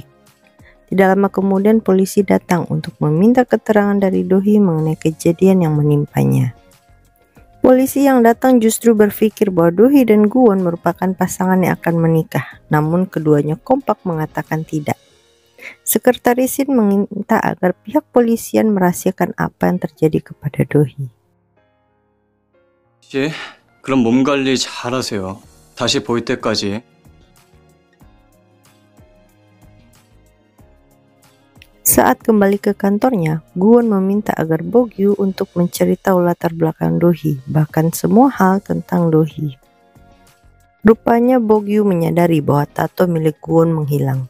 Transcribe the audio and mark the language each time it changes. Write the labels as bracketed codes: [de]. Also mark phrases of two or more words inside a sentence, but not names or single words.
[id] Tidak lama kemudian polisi datang untuk meminta keterangan dari Do-hee mengenai kejadian yang menimpanya. Polisi yang datang justru berpikir bahwa Do-hee dan Gu-won merupakan pasangan yang akan menikah, namun keduanya kompak mengatakan tidak. Sekretaris Shin meminta agar pihak polisian merahasiakan apa yang terjadi kepada Do-hee. [ko] 예, 그럼 몸 관리 잘하세요. 다시 보일 때까지. [id] Saat kembali ke kantornya, Gu-won meminta agar Bo-gyu untuk mencari tahu latar belakang Do-hee, bahkan semua hal tentang Do-hee. Rupanya Bo-gyu menyadari bahwa tato milik Gu-won menghilang.